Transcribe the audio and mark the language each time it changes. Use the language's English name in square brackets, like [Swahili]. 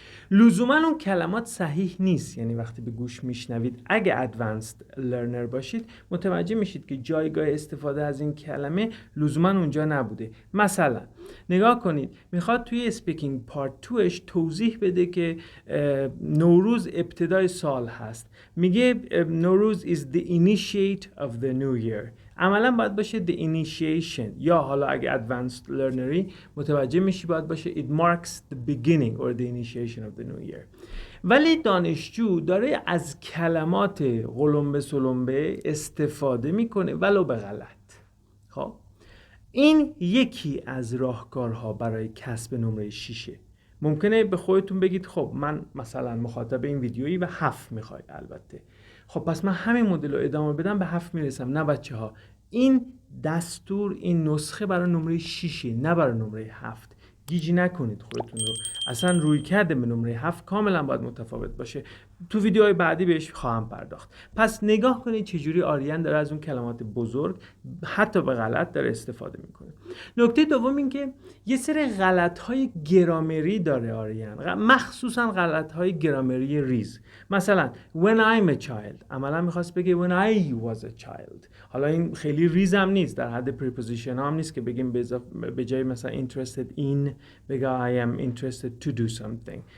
[Persian] لزوما اون کلمات صحیح نیست، یعنی وقتی به گوش میشنوید اگه ادوانسد لرنر باشید متوجه میشید که جایگاه استفاده از این کلمه لزوما اونجا نبوده. مثلا نگاه کنید، میخواد توی اسپیکینگ پارت 2ش توضیح بده که نوروز ابتدای سال هست. [English] میگه نوروز is the initiate of the new year. [Persian] عملا باید باشه [English] the initiation، [Persian] یا حالا اگه advanced learnery متوجه میشی باید باشه [English] it marks the beginning or the initiation of the new year. [Persian] ولی دانشجو داره از کلمات قلمبه سلمبه استفاده میکنه ولو به غلط. خب این یکی از راهکارها برای کسب نمره 6. ممکنه به خودتون بگید خب من مثلا مخاطب این ویدیویی و 7 میخوای، البته خب پس من همین مدل رو ادامه بدم به 7 میرسم. نه بچه ها، این دستور، این نسخه برای نمره 6 نه برای نمره 7. گیج نکنید خودتون رو. اصلا روی کرده به نمره 7 کاملا باید متفاوت باشه. تو ویدیوهای بعدی بهش خواهم پرداخت. پس نگاه کنید چجوری آریان داره از اون کلمات بزرگ حتی به غلط داره استفاده میکنه. نکته دوم این که یه سری غلط‌های گرامری داره آریان، مخصوصا غلط‌های گرامری ریز. مثلا [English] when I'm a child [Persian] عملا میخواست بگه [English] when I was a child. [Persian] حالا این خیلی ریز هم نیست، در حد preposition هم نیست که بگیم به جای مثلا interested in بگه [English] I am interested to do something.